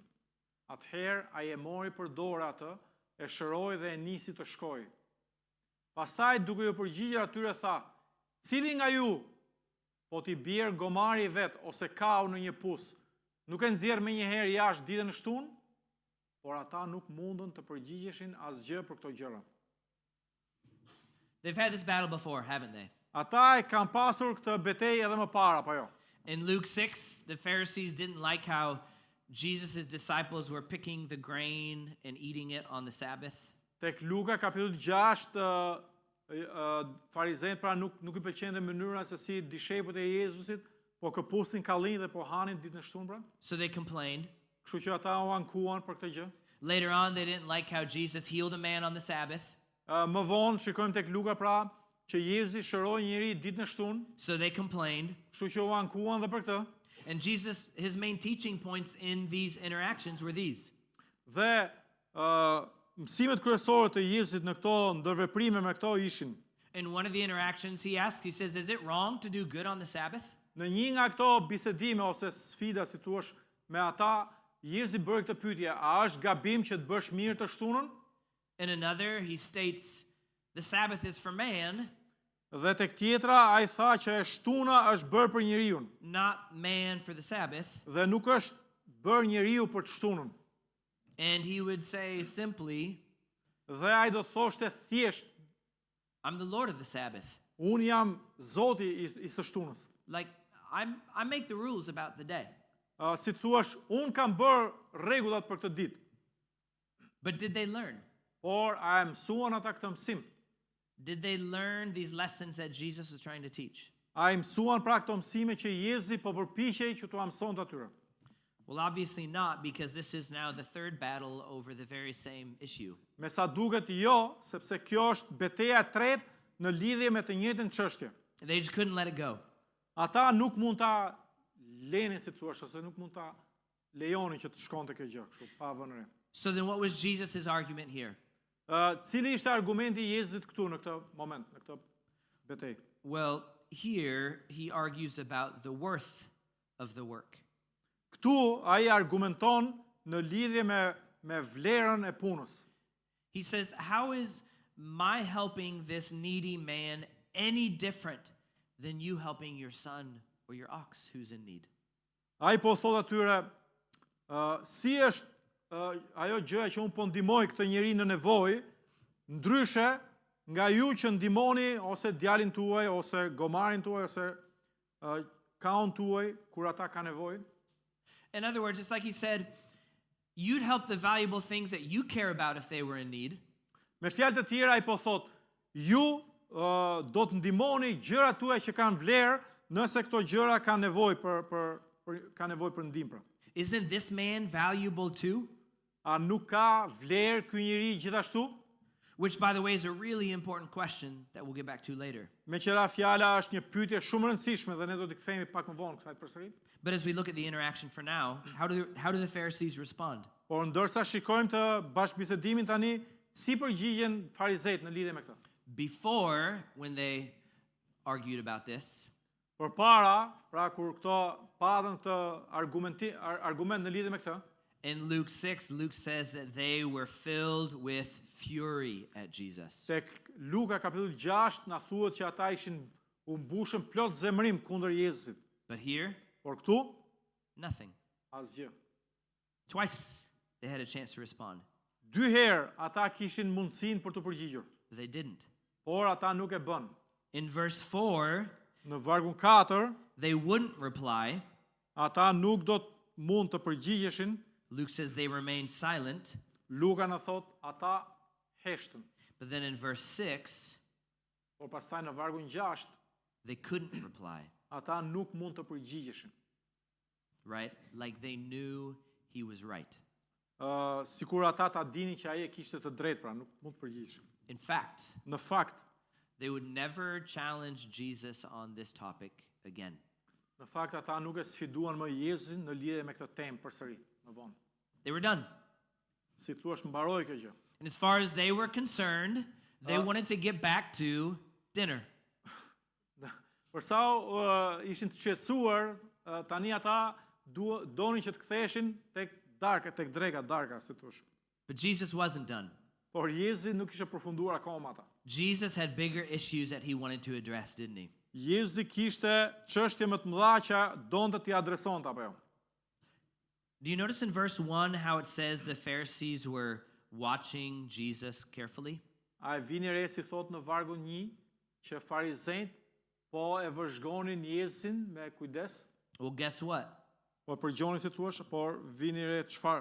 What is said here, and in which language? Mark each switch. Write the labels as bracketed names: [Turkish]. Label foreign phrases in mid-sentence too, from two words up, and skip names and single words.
[Albanian] Atëherë ai e mori për dorë atë, e shëroi dhe e nisi të shkojë. Pastaj duke ju përgjigjur atyre tha: "Cili nga ju po t'i bjerë gomari i vet ose kau në një pus, nuk e nxjerr menjëherë jashtë ditën e shtunë?" Por ata nuk mundën të përgjigjeshin asgjë për këto gjëra. [English] They've had this battle before, haven't they? [Albanian] Ata e kanë pasur këtë betejë edhe më parë, apo jo? [English] In Luke 6, the Pharisees didn't like how Jesus' disciples were picking the grain and eating it on the Sabbath. [Albanian] Tek Luka kapitulli 6, farizejt pra nuk i pëlqente mënyra se si dishepujt e Jezusit po këpusnin kallin dhe po hanin ditën e shtunë pra. [English] So they complained. [Albanian] Kështu që ata u ankuan për këtë gjë. [English] Later on, they didn't like how Jesus healed a man on the Sabbath. [Albanian] Më vonë shikojmë tek Luka pra që Jezusi shëroi njëri ditën e shtunë, [English] So they complained. [Albanian] kështu që u ankuan dhe për këtë. [English] And Jesus, his main teaching points in these interactions were these. [Albanian] Dhe mësimet kryesore të Jezusit në këto ndërveprime me këto ishin: [English] In one of the interactions, he says, "Is it wrong to do good on the Sabbath?" [Albanian] në një nga këto bisedime ose sfida, si thua, me ata, Jezusi bëri këtë pyetje, a është gabim që të bësh mirë të shtunën? [English] In another, he states, the Sabbath is for man, [Albanian] Dhe tek tjetra, ai tha që e shtuna është bërë për njeriu, [English] not man for the Sabbath. [Albanian] dhe nuk është bërë njeriu për të shtunën. [English] And he would say simply, [Albanian] Dhe ai do thoshte thjesht, [English] I'm the Lord of the Sabbath. [Albanian] unë jam Zoti i së shtunës. [English] Like, I make the rules about the day. [Albanian] Si thuash, unë kam bërë rregullat për këtë ditë, [English] But did they learn? [Albanian] por a e mësuan ata këtë mësim? [English] Did they learn these lessons that Jesus was trying to teach? [Albanian] A i mësuan pra këto mësime që Jezusi po përpiqej që t'u mësonte atyre? [English] Well, obviously not, because this is now the third battle over the very same issue. [Albanian] Me sa duket jo, sepse kjo është betejë e tretë në lidhje me të njëjtën çështje. [English] They just couldn't let it go. [Albanian] Ata nuk mund ta lenin, si thua, ose nuk mund ta lejonin që të shkonte kjo gjë, kështu pa vënë re. [English] So then what was Jesus' argument here? [Albanian] Cili ishte argumenti i Jezusit këtu në këtë moment, në këtë betejë? [English] Well, here he argues about the worth of the work. [Albanian] Këtu ai argumenton në lidhje me vlerën e punës. [English] He says, how is my helping this needy man any different than you helping your son or your ox who's in need? [Albanian] Ai po thot atyre, si është ajo gjëja që unë po ndihmoj këtë njeri në nevojë, ndryshe nga ju që ndihmoni ose djalin tuaj, ose gomarin tuaj, ose kaun tuaj, kur ata ka nevojë. [English] In other words, it's like he said, you'd help the valuable things that you care about if they were in need. [Albanian] Me fjalë të tjera ai po thot, ju do të ndihmoni gjërat tuaja që kanë vlerë nëse këto gjëra kanë nevojë për ndihmë. Pra. [English] Isn't this man valuable too? [Albanian] A nuk ka vlerë ky njeri gjithashtu? [English] Which, by the way, is a really important question that we'll get back to later. [Albanian] Me qëra fjala është një pyetje shumë e rëndësishme dhe ne do t'i kthehemi pak më vonë kësaj përsëri. [English] But as we look at the interaction for now, how do the Pharisees respond? [Albanian] Por ndërsa shikojmë të bashkëbisedimin tani, si përgjigjen farizejt në lidhje me këtë? [English] Before, when they argued about this, [Albanian] Përpara, pra kur këto patën këtë argument në lidhje me këtë, [English] in Luke 6, Luke says that they were filled with fury at Jesus. [Albanian] tek Luka kapitulli 6 na thuhet që ata ishin u mbushën plot zemrim kundër Jezusit. [English] But here, [Albanian] Por këtu [English] nothing. [Albanian] asgjë. [English] Twice they had a chance to respond. [Albanian] Dy herë ata kishin mundësinë për të përgjigjur, [English] They didn't. [Albanian] por ata nuk e bën. [English] In verse 4, [Albanian] Në vargun 4, [English] they wouldn't reply. [Albanian] ata nuk do të mund të përgjigjeshin. [English] Luke says they remained silent. [Albanian] Luka na thot ata heshtën. [English] But then in verse 6, [Albanian] Por pastaj në vargun 6, [English] they couldn't reply, [Albanian] ata nuk mund të përgjigjeshin. [English] right? Like they knew he was right. [Albanian] Sikur ata ta dinin që ai e kishte të drejtë, pra nuk mund të përgjigjeshin. [English] In fact, [Albanian] Në fakt, [English] they would never challenge Jesus on this topic again. [Albanian] ata nuk e sfiduan më Jezusin në lidhje me këtë temë përsëri, më vonë. [English] They were done. [Albanian] Si thua, mbaroi kjo gjë. [English] And as far as they were concerned, they wanted to get back to dinner. [Albanian] Për sa ishin të qetësuar, tani ata donin që të ktheheshin tek darka, si thua. [English] But Jesus wasn't done. [Albanian] Por Jezusi nuk ishte përfunduar akoma ata. [English] Jesus had bigger issues that he wanted to address, didn't he? [Albanian] Jezusi kishte çështje më të mëdha që donte t'i adresonte apo jo. [English] Do you notice in verse 1 how it says the Pharisees were watching Jesus carefully? [Albanian] A e vini re si thot në vargun 1 që farizejt po e vëzhgonin Jezusin me kujdes, [English] Well, guess what? [Albanian] po përgjonin si thua, por vini re çfarë?